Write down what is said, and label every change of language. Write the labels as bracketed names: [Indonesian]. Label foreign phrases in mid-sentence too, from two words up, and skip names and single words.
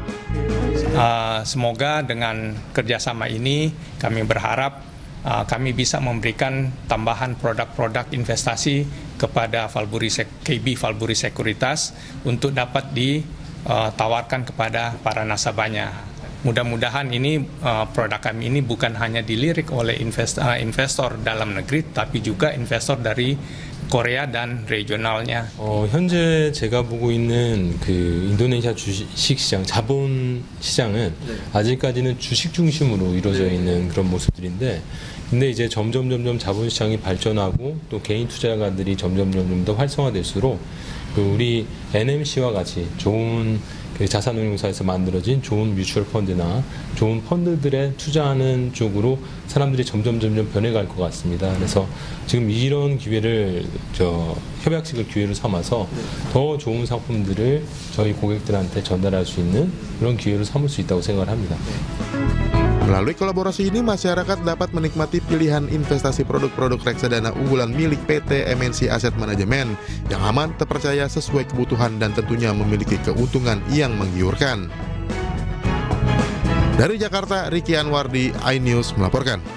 [Indonesian] Semoga dengan kerjasama ini kami berharap kami bisa memberikan tambahan produk-produk investasi kepada KB Valbury Sekuritas untuk dapat ditawarkan kepada para nasabahnya. Mudah-mudahan ini produk kami ini bukan hanya dilirik oleh investor dalam negeri, tapi juga investor dari Korea dan regionalnya. [Korean] 현재 제가 보고 있는 그 인도네시아 주식 시장, 자본 시장은 아직까지는 주식 중심으로 이루어져 있는 그런 모습들인데, 근데 이제 점점 자본 시장이 발전하고 또 개인 투자가들이 점점 더 활성화될수록 우리 NMC와 같이 좋은 자산운용사에서 만들어진 좋은 뮤추얼 펀드나 좋은 펀드들에 투자하는 쪽으로 사람들이 점점 변해갈 것 같습니다. 그래서 지금 이런 기회를 협약식을 기회로 삼아서 더 좋은 상품들을 저희 고객들한테 전달할 수 있는 그런 기회로 삼을 수 있다고 생각을 합니다. [Indonesian] Melalui kolaborasi ini, masyarakat dapat menikmati pilihan investasi produk-produk reksadana unggulan milik PT MNC Asset Management yang aman, terpercaya, sesuai kebutuhan, dan tentunya memiliki keuntungan yang menggiurkan. Dari Jakarta, Riki Anwardi, iNews melaporkan.